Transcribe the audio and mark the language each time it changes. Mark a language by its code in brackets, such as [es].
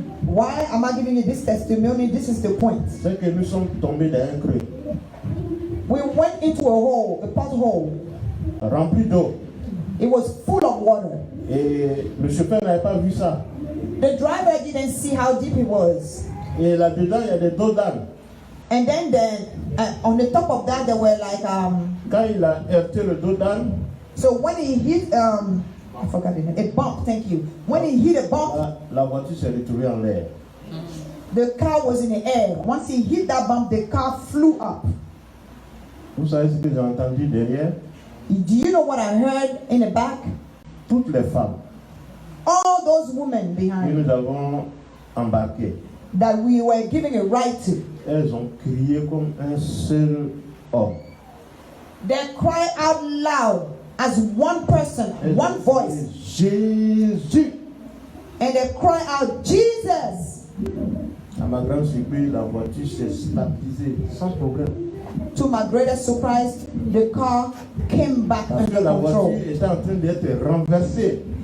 [en] Why am I giving you this testimony? This is the point. [fr] C'est que nous sommes tombés dans un creux, [en] We went into a pothole. [fr] rempli d'eau. [en] It was full of water. [fr] Et le chauffeur n'avait pas vu ça. [en] The driver didn't see how deep it was. [fr] Et là-dedans, il y a des dos d'âne. [en] And then on the top of that, there were like [fr] Quand il a heurté le dos d'âne, [en] so when he hit I forgot the name. A bump, thank you. When he hit a bump, [fr] la voiture s'est retrouvée en l'air. [en] the car was in the air. Once he hit that bump, the car flew up. [fr] Vous savez ce que j'ai entendu derrière? [en] Do you know what I heard in the back? [fr] Toutes les femmes [en] All those women [fr] que [en] behind [fr] nous avons embarquées, [en] that we were giving a ride to. [fr] elles ont crié comme un seul homme. [en] They cried out loud as one person, one voice, [fr] Jésus. [en] and they cry out, Jesus. [fr] À ma grande surprise, la voiture s'est stabilisée sans problème. [en] To my greatest surprise, the car came back [fr] Parce que [en] under [fr] la [en] control [fr] voiture était en train d'être renversée.